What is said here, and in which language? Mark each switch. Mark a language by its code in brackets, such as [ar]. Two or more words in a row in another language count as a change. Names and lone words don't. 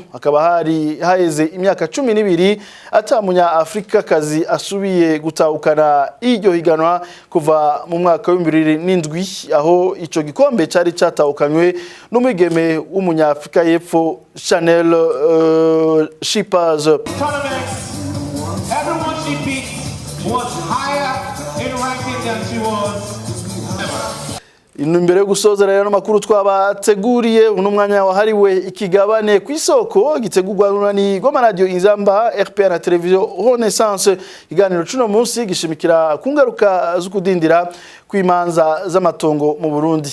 [rn] Akaba hari haheze imyaka 12 atamunya Afrikakazi asubiye gutahukana iryo higanwa kuva mu mwaka wa 2007 aho ico gikombe cari catahukanywe n'umwigeme w'umunyafrika y'epfo Chanel Shippers. [en] Everyone she beat was higher in ranking [rn] Imbere yo gusoza rero n'amakuru twabateguriye uno mwanya wahariwe ikigabane ku isoko gitegurwa n'urunani rw'amaradiyo Inzamba RPA na televiziyo Renaissance. Iganiro cuno munsi gishimikira ku ngaruka zo kudindira kw'imanza z'amatongo mu Burundi.